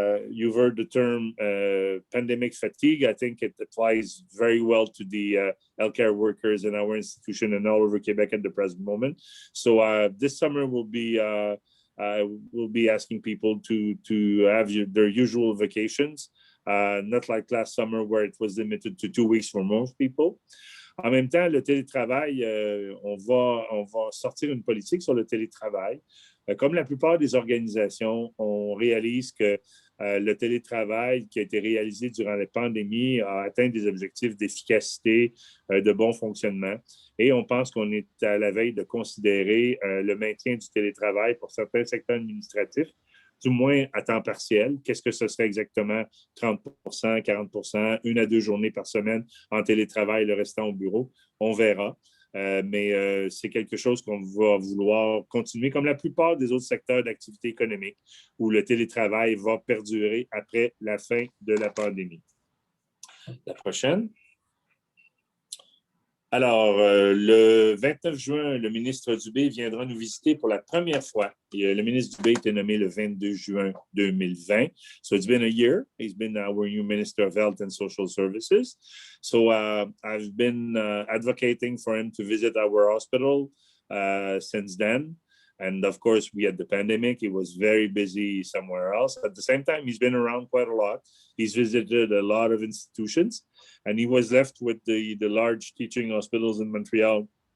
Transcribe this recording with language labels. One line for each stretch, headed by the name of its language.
English: You've heard the term pandemic fatigue. I think it applies very well to the healthcare workers in our institution and all over Quebec at the present moment. So this summer we'll be asking people to have their usual vacations. Not like last summer where it was limited to 2 weeks for most people.
French: En même temps, le télétravail, on va sortir une politique sur le télétravail. Comme la plupart des organisations, on réalise que le télétravail qui a été réalisé durant la pandémie a atteint des objectifs d'efficacité, de bon fonctionnement. Et on pense qu'on est à la veille de considérer le maintien du télétravail pour certains secteurs administratifs, du moins à temps partiel. Qu'est-ce que ce serait exactement? 30 40 1 à 2 journées par semaine en télétravail, le restant au bureau. On verra. Mais c'est quelque chose qu'on va vouloir continuer, comme la plupart des autres secteurs d'activité économique, où le télétravail va perdurer après la fin de la pandémie. La prochaine. Alors, le 29 juin, le ministre Dubé viendra nous visiter pour la première fois. Et, le ministre Dubé a été nommé le 22 juin 2020.
English: So it's been a year. He's been our new Minister of Health and Social Services. So I've been advocating for him to visit our hospital since then. And of course, we had the pandemic. He was very busy somewhere else. At the same time, he's been around quite a lot. He's visited a lot of institutions, and he was left with the large teaching hospitals in Montreal.